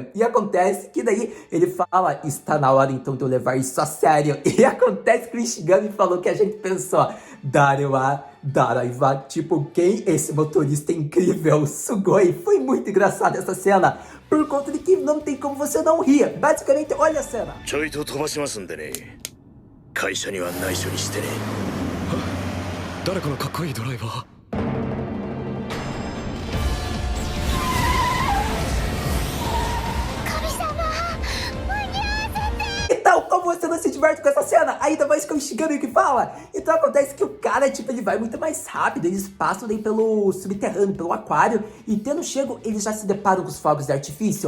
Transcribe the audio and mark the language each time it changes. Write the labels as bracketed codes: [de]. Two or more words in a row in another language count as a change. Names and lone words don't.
[pt] E acontece que daí ele fala, está na hora então de eu levar isso a sério. E acontece que o Ishigami falou que a gente pensou, Darewa, Daraiwa, tipo, quem esse motorista incrível, Sugoi. Foi muito engraçado essa cena, por conta de que não tem como você não rir. Basicamente, olha a cena. [ja] ちょいと飛ばしますんでね。会社には内緒にしてね。誰かのかっこいいドライバー。 [pt] Então, como você não se diverte com essa cena? Ainda mais com o Ishigami que fala. Então acontece que o cara, tipo, ele vai muito mais rápido. Eles passam daí pelo subterrâneo, pelo aquário. E tendo chego, eles já se deparam com os fogos de artifício.